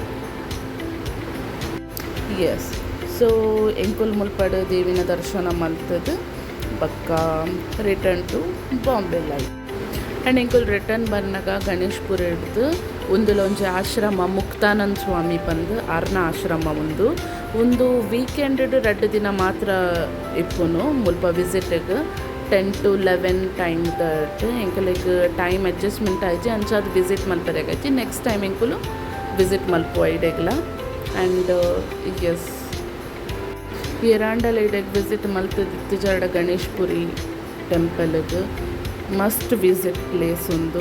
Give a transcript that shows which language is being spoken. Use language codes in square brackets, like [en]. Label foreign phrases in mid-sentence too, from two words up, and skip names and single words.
[tcy] ಎಸ್, ಸೊ ಎಂಕುಲ್ ಮುಲ್ಪಡು ದೇವಿನ ದರ್ಶನ ಮಲ್ತದು ಬಕ್ಕ [en] return to Bombay life. [tcy] ಆ್ಯಂಡ್ ಎಂಕುಲ್ ರಿಟರ್ನ್ ಬರ್ನಾಗ ಗಣೇಶ್ಪುರ ಹಿಡ್ದು ಒಂದೊಂದು ಆಶ್ರಮ ಮುಕ್ತಾನಂದ ಸ್ವಾಮಿ ಬಂದು ಅರ್ನ ಆಶ್ರಮ ಒಂದು ವೀಕೆಂಡ್ 2 ದಿನ ಮಾತ್ರ ಇಪ್ಪುನು ಮುಲ್ಪ ವಿಸಿಟಿಗೆ 10 to 11 ಟೈಮ್ ದಟ್ ಎಂಕುಲಿಗೆ [en] time adjustment [tcy] ಆಯ್ತು ಅಂಚಾದ ವಿಸಿಟ್ ಮಲ್ಪದಾಗೈತಿ. [en] next time [tcy] ಎಂಕುಲು ವಿಸಿಟ್ ಮಲ್ಪು ಐಡೆಗ್ಲ. [en] and yes, [tcy] ಎರಾಂಡಲ್ ಐಡೆಗ್ ವಿಸಿಟ್ ಮಲ್ತದಿತ್ತು ಜರ್ಡ ಗಣೇಶ್ಪುರಿ ಟೆಂಪಲ್ಗೆ [en] must visit place [tcy] ಒಂದು.